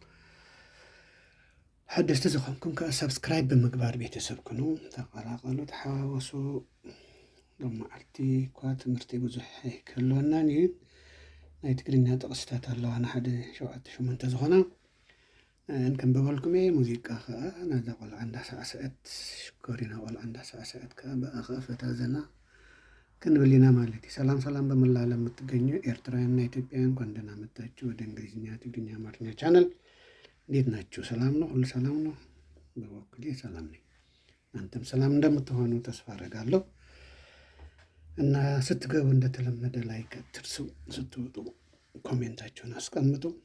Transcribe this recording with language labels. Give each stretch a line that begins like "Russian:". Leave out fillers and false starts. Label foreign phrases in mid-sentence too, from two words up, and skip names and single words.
Tigrinya: ሓደስቲ ዝኾንኩም ከዓ ሰብስክራይብ ብምግባር ቤተሰብ ኩኑ ተቐላቐሉ፣ ተሓዋወሱ። ሎመዓልቲ እኳ ትምህርቲ ብዙሕ ኣይክህልወናን እዩ። ናይ ትግርኛ ጥቕስታት ኣለዋና 1-7-8 ዝኾና ንከንብበልኩም እየ። ሙዚቃ ከዓ ናዛ ቆልዓ እንዳሳዕስዐት ሽኮሪና ቆልዓ እንዳሳዕስዐት ከዓ በኣ ከዓ ፈታ ዘና ክንብል ኢና ማለት እዩ።
Amharic: ሰላም ሰላም በመላው ዓለም የምትገኙ ኤርትራውያንና ኢትዮጵያውያን እንኳን ደህና መጣችሁ ወደ እንግሊዝኛ፣ ትግርኛ፣ አማርኛ ቻናል። እንዴት ናችሁ? ሰላም ነው? ሁሉ ሰላም ነው? በበኩሌ ሰላም ነኝ። እናንተም ሰላም እንደምትሆኑ ተስፋ አደርጋለሁ እና ስትገቡ እንደተለመደ ላይክ አትርሱ፣ ስትወጡ ኮሜንታችሁን አስቀምጡ፣